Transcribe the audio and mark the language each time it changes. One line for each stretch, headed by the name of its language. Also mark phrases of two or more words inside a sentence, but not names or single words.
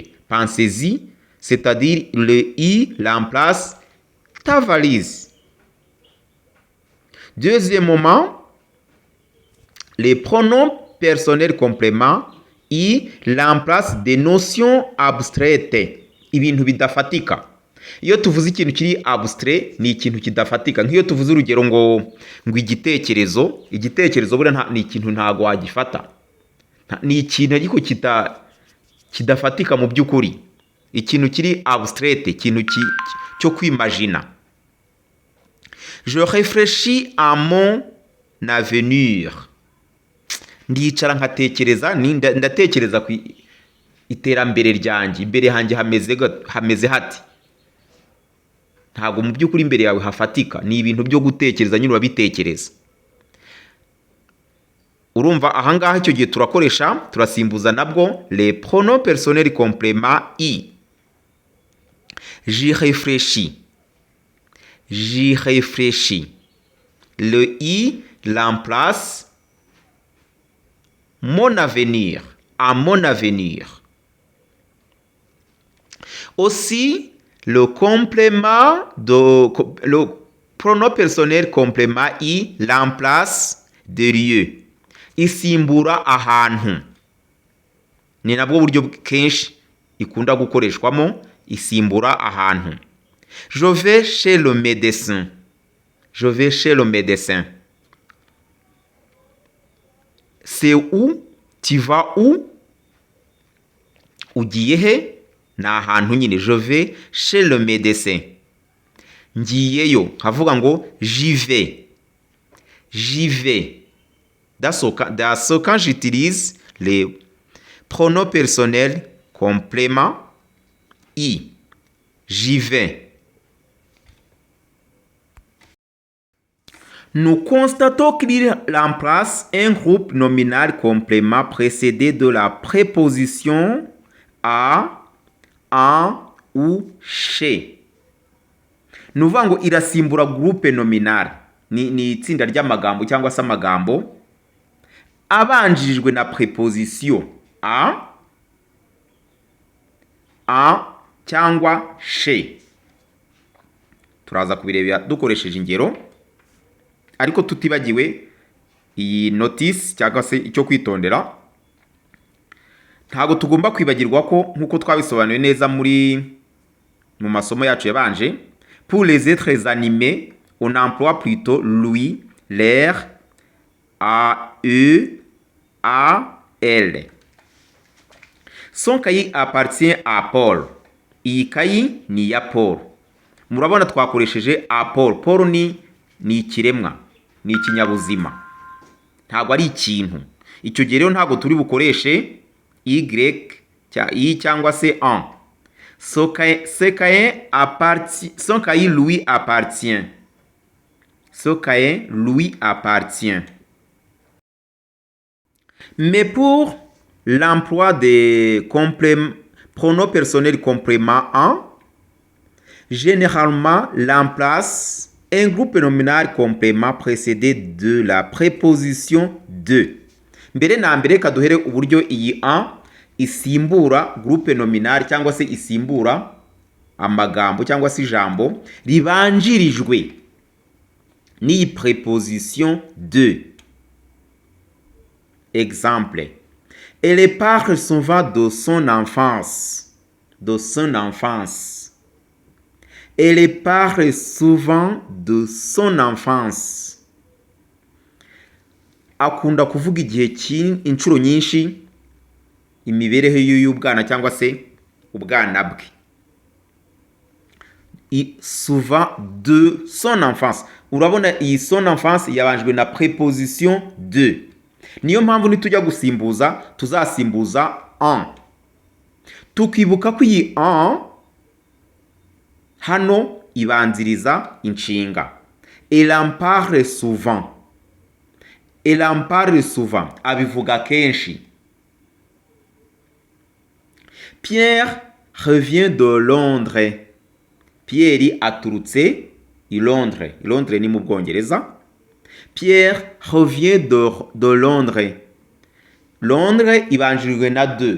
French: Pensez-y, c'est-à-dire le i remplace ta valise. Deuxièmement, les pronoms personnel complément i remplace des notions abstraites,
Kinyarwanda: ibintu bidafatika. Iyo tuvuze ikintu kiri abstrait ni ikintu kidafatika. Nk'iyo tuvuze urugero ngo igitekerezo bura ni ikintu ntago wagifata, ni ikintu ariko kidafatika mu by'ukuri. Ikintu kiri abstrait, ikintu cyo kwimagina.
French: Je réfléchis à mon avenir.
Kinyarwanda: Ndicara nkatekereza, ndatekereza ku iterambere ryanjye, imbere hanjye hameze hati. Ntabwo mu by'ukuri imbere yawe hafatika, ni ibintu byo gutekereza, nyine urabitekereza. Urumva ahangaha icyo gihe turasimbuza nabwo
French: les pronoms personnels complément i. J'y réfléchis. Le i remplace mon avenir, à mon avenir. Aussi, le pronom personnel complément I remplace de lieu.
Kinyarwanda: Isimbura ahantu. Ni nabwo buryo kenshi ikunda gukoreshwamo isimbura ahantu.
French: Je vais chez le médecin. Je vais chez le médecin. C'est où? Tu vas où?
Kinyarwanda: Ugiye he? Ni ahantu nyine.
French: Je vais chez le médecin.
Kinyarwanda: Ngiyeyo. Havuga ngo
French: j'y vais. J'y vais. Quand j'utilise les pronoms personnels complément I. J'y vais. Nous constatons qu'il remplace un groupe nominal complément précédé de la préposition à, en ou chez.
Kinyarwanda: Nuvuga ngo irasimbura
French: groupe nominal.
Kinyarwanda: Ni itsinda ry'amagambo cyangwa se amagambo abanjirijwe na preposition a, en cyangwa chez. Turaza kubirebera dukoresheje ingero. Ariko tutibagiwe iyi notice cyangwa se icyo kwitondera, ntago tugomba kwibagirwa ko nkuko twabisobanuye neza mu masomo yacu yabanje,
French: pour les êtres animés on emploie plutôt lui, l'air, a, eux, a, elle. Son cahier appartient à Paul.
Kinyarwanda: Iyi kayi ni ya Paul. Murabona twakoresheje a Paul. Paul ni ikiremwa, ni ikinyabuzima, ntabwo ari ikintu. Icyo gihe rero ntabwo turi bukoreshe y cyangwa se en.
French: Son cahier lui appartient. Son cahier lui appartient. Mais pour l'emploi des pronoms personnels complément en, généralement remplace un groupe nominal complément précédé de la préposition de.
Kinyarwanda: Mbere na mbere kaduhere uburyo iyi en isimbura
French: groupe nominal
Kinyarwanda: cyangwa se isimbura amagambo cyangwa se ijambo ribanjirijwe n'iyi
French: préposition de. Exemple. Elle parle souvent de son enfance. De son enfance. Elle parle souvent de son enfance.
Kinyarwanda: Akunda kuvuga igihe inshuro nyinshi imibereho y'ubwana cyangwa se ubwana bwe.
French: Souvent de son enfance.
Kinyarwanda: Urabona iyi
French: son enfance
Kinyarwanda: yabanjwe na
French: préposition de.
Kinyarwanda: Niyo mpamvu nitujya gusimbuza tuzasimbuza en. Tukibuka ko iyi en hano ibanziriza inshinga.
French: Elle en parle souvent. Elle en parle souvent.
Kinyarwanda: Abivuga kenshi.
French: Pierre revient de Londres.
Kinyarwanda: Pierre aturutse i Londres. Londres ni mu Bwongereza.
French: Pierre revient de Londres.
Kinyarwanda: Londres ibanjirijwe na de.